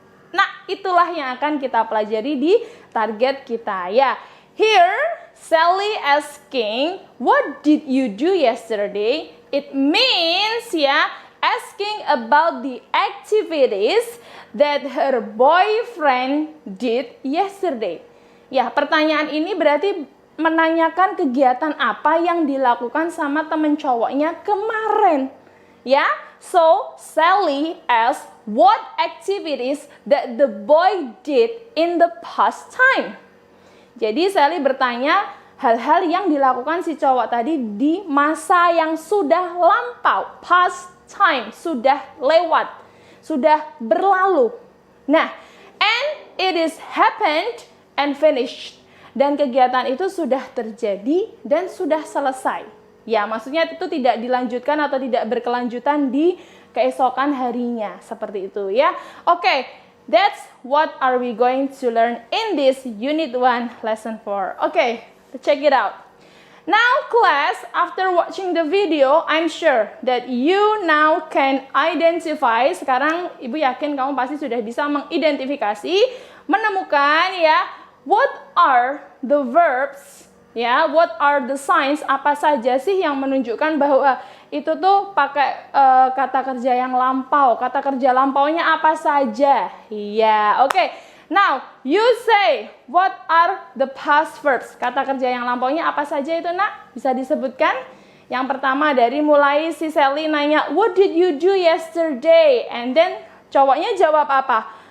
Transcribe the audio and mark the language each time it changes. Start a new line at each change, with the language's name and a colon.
Indonesian: Nah, itulah yang akan kita pelajari di target kita ya.
English: Here, Sally asking, what did you do yesterday? It means ya, asking about the activities that her boyfriend did yesterday.
Indonesian: Ya, pertanyaan ini berarti menanyakan kegiatan apa yang dilakukan sama temen cowoknya kemarin.
English: Ya, so Sally asked what activities that the boy did in the past time.
Indonesian: Jadi Sally bertanya hal-hal yang dilakukan si cowok tadi di masa yang sudah lampau, past time, sudah lewat, sudah berlalu.
English: Nah, and it is happened and finished.
Indonesian: Dan kegiatan itu sudah terjadi dan sudah selesai. Ya, maksudnya itu tidak dilanjutkan atau tidak berkelanjutan di keesokan harinya. Seperti itu ya.
English: Oke, that's what are we going to learn in this Unit 1 Lesson 4. Oke, check it out. Now class, after watching the video, I'm sure that you now can identify.
Indonesian: Sekarang Ibu yakin kamu pasti sudah bisa mengidentifikasi, menemukan ya,
English: what are the verbs,
Indonesian: ya,
English: what are the signs,
Indonesian: apa saja sih yang menunjukkan bahwa itu tuh pakai kata kerja yang lampau. Kata kerja lampaunya apa saja? Iya, oke.
English: Now, you say, what are the past verbs?
Indonesian: Kata kerja yang lampaunya apa saja itu, Nak? Bisa disebutkan? Yang pertama dari mulai si Sally nanya,
English: what did you do yesterday? And then
Indonesian: cowoknya jawab apa?